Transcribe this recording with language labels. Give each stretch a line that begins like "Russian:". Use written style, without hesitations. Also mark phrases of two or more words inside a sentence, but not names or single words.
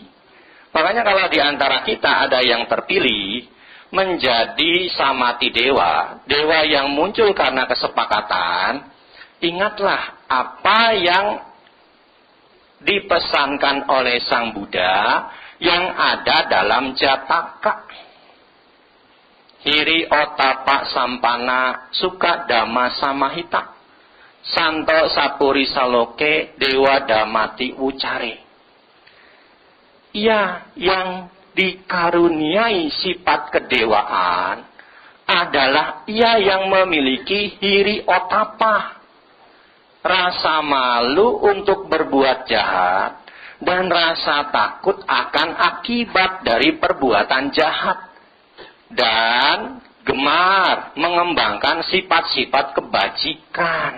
Indonesian: Makanya kalau di antara kita ada yang terpilih menjadi
Pali: samati dewa,
Indonesian: dewa yang muncul karena kesepakatan, ingatlah apa yang dipesankan oleh Sang Buddha yang ada dalam Jataka.
Pali: Hiri otapa sampana suka dhamma samahita. Santo sapuri saloke dewa damati ucare.
Indonesian: Ia yang dikaruniai sifat kedewaan adalah ia yang memiliki
Pali: hiri otapa.
Indonesian: Rasa malu untuk berbuat jahat dan rasa takut akan akibat dari perbuatan jahat dan gemar mengembangkan sifat-sifat kebajikan.